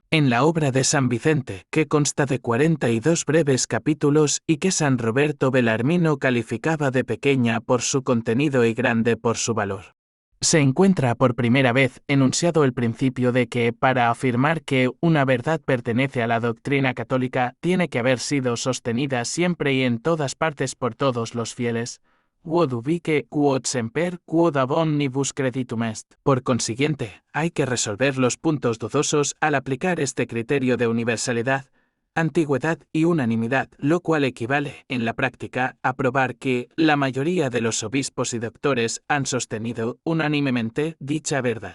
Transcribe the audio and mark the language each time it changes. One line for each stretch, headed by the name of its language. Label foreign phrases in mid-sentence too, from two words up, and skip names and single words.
Spanish: En la obra de San Vicente, que consta de 42 breves capítulos y que San Roberto Bellarmino calificaba de pequeña por su contenido y grande por su valor, se encuentra por primera vez enunciado el principio de que, para afirmar que una verdad pertenece a la doctrina católica, tiene que haber sido sostenida siempre y en todas partes por todos los fieles.
Latin: Quod ubique, quod semper, quod ab omnibus creditum est.
Spanish: Por consiguiente, hay que resolver los puntos dudosos al aplicar este criterio de universalidad, antigüedad y unanimidad, lo cual equivale, en la práctica, a probar que la mayoría de los obispos y doctores han sostenido unánimemente dicha verdad.